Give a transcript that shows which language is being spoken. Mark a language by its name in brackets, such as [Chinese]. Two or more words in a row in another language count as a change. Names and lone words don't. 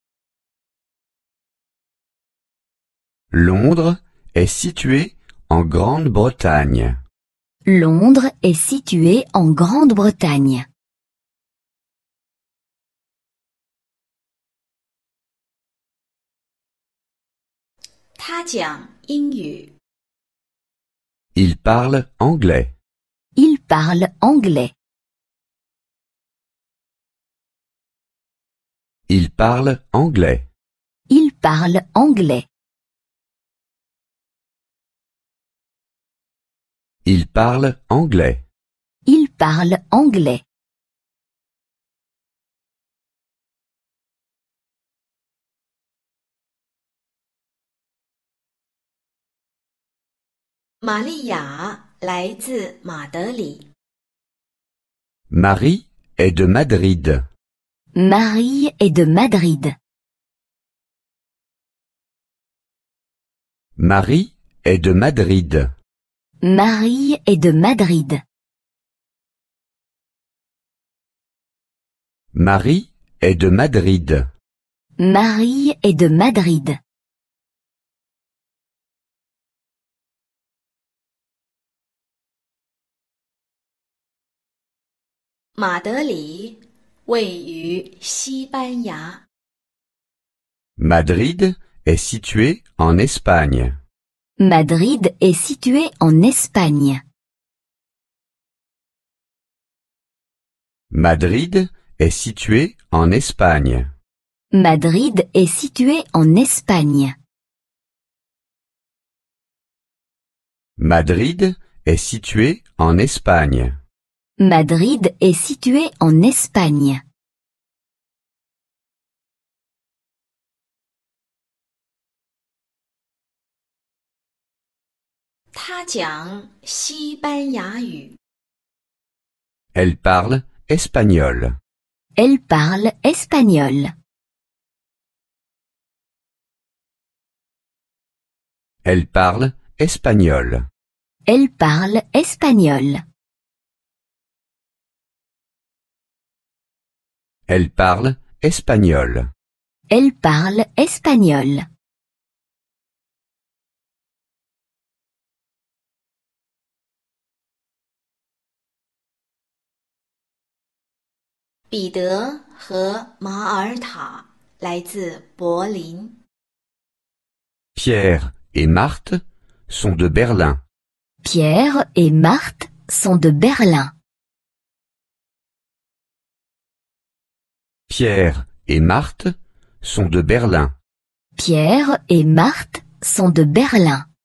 [French] Londres est situé en Grande-Bretagne. Londres est situé en Grande-Bretagne. [Chinese] « 他讲英语， [French] Il parle anglais. Il parle anglais. Il parle anglais. Il parle anglais. Il parle anglais. Il parle anglais. [Chinese] « 玛利亚来自马德里， [French] Marie est de Madrid. Marie est de Madrid. Marie est de Madrid. Marie est de Madrid. Marie est de Madrid. Marie est de Madrid. [Chinese] « 马德里位于西班牙， [French] Madrid est situé en Espagne. Madrid est situé en Espagne. Madrid est situé en Espagne. Madrid est situé en Espagne. Madrid est situé en Espagne. Madrid est situé en Espagne. [Chinese] « 他讲西班牙语， [French] Elle parle espagnol. Elle parle espagnol. Elle parle espagnol. Elle parle espagnol. Elle parle espagnol. Elle parle espagnol. [Chinese] « 彼得和马尔塔来自柏林， [French] Pierre et Marthe sont de Berlin. Pierre et Marthe sont de Berlin. Pierre et Marthe sont de Berlin. Pierre et Marthe sont de Berlin.